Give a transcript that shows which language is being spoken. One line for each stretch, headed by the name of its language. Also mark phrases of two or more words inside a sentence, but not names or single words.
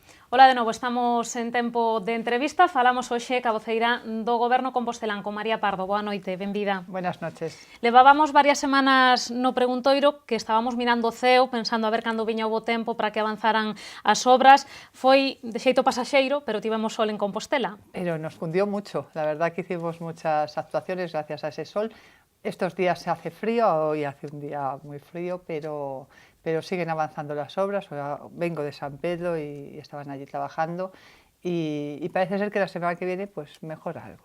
Galician: Ola de novo, estamos en tempo de entrevista. Falamos hoxe ca voceira do Goberno compostelán, con María Pardo. Boa noite, benvida.
Spanish: Buenas noches.
Galician: Levábamos varias semanas no preguntoiro que estábamos mirando o ceo, pensando a ver cando viña o bo tempo para que avanzaran as obras. Foi de xeito pasaxeiro, pero tivemos sol en Compostela.
Spanish: Pero nos cundió mucho, la verdad que hicimos muchas actuaciones gracias a ese sol. Estos días se hace frío, hoy hace un día muy frío, pero siguen avanzando las obras. Vengo de San Pedro y estaban allí trabajando y parece ser que la semana que viene pues mejora algo.